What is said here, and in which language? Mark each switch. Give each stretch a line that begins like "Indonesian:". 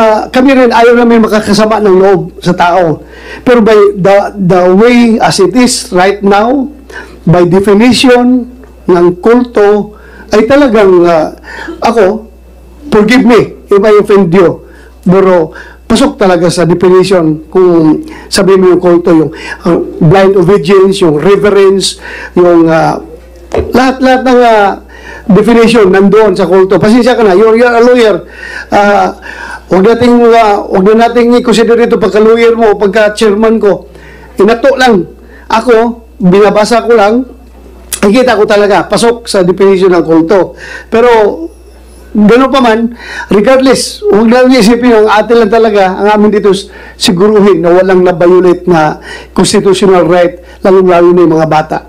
Filipino: Kami rin ayaw namin makakasama ng loob sa tao.
English: Pero by the way as it is right now, by definition
Filipino: ng kulto, ay talagang ako,
English: forgive me if I offend you.
Filipino: Pero pasok talaga sa definition kung sabihin mo yung kulto, yung blind obedience, yung reverence, yung lahat-lahat ng definition nandoon sa kulto. Pasensya ka na,
English: you're a lawyer.
Filipino: Huwag na nating i-consider ito pagka-lawyer mo o pagka-chairman ko. Inato lang. Ako, binabasa ko lang, nakikita ko talaga, pasok sa definition ng kulto. Pero, gano'n pa man, regardless, huwag lang isipin ang atin lang talaga, ang amin dito siguruhin na walang na-violate na constitutional right, lalong-lalo na yung mga bata.